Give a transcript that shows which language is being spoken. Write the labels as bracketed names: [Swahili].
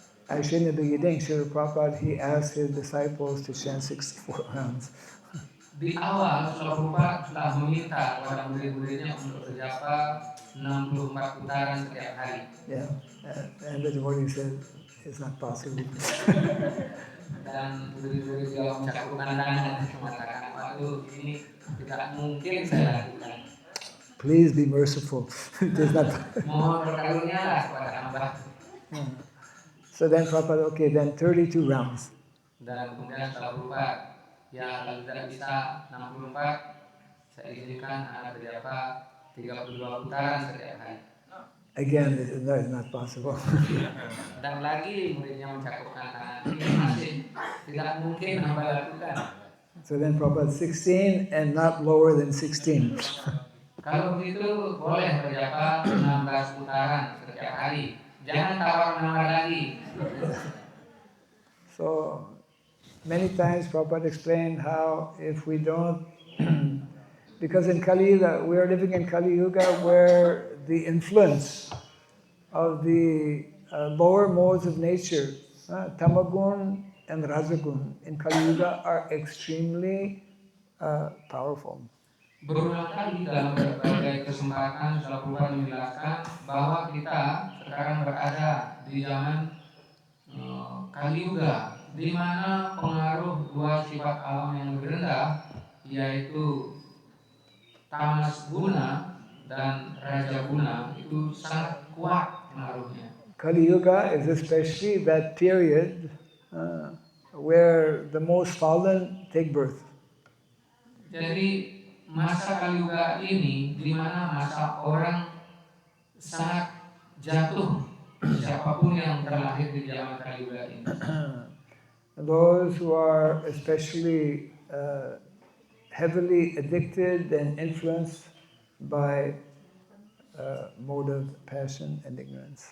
[English] Actually, in the beginning, Srila Prabhupada, he asked his disciples to chant 64 rounds. [Indonesian] Di awal Srila Prabhupada telah meminta kepada murid-muridnya untuk berjapa 64 putaran setiap hari. [English] Yeah, and the devotee said, it's not possible. [Indonesian] Dan murid-murid juga mencakupkan tangan dan mengatakan, waduh, ini tidak mungkin saya lakukan. [English] Please be merciful. It is not. [Indonesian] Mohon berkarunialah kepada hamba. [English] So then Prabhupada, okay, then 32 rounds. [Indonesian] Dan kemudian Srila Prabhupada, ya kalau tidak bisa 64, saya izinkan anak berjapa 32 putaran setiap hari. [English] Again, no, it's not possible. [Indonesian] Dan lagi muridnya mencakupkan tangan, ini masih tidak mungkin hamba lakukan. [English] So then Prabhupada, 16 and not lower than 16. [Indonesian] Kalau begitu boleh berjapa 16 putaran setiap hari. Jangan tawar-menawar lagi. [English] So many times Prabhupada explained how if we don't, because in Kali Yuga, we are living in Kali Yuga where the influence of the lower modes of nature, Tamagun and Rajagun in Kali Yuga are extremely powerful. [Indonesian] Berulang kali dalam berbagai kesempatan Srila Prabhupada menjelaskan bahwa kita sekarang berada di zaman Kali Yuga, di mana pengaruh dua sifat alam yang lebih rendah, yaitu tamas guna dan raja guna, itu sangat kuat pengaruhnya. [English] Kali Yuga is especially that period where the most fallen take birth. [Indonesian] Jadi masa Kali Yuga ini di mana masa orang sangat jatuh, siapapun yang terlahir di zaman Kali Yuga ini. [English] Those who are especially heavily addicted and influenced by motive, passion, and ignorance.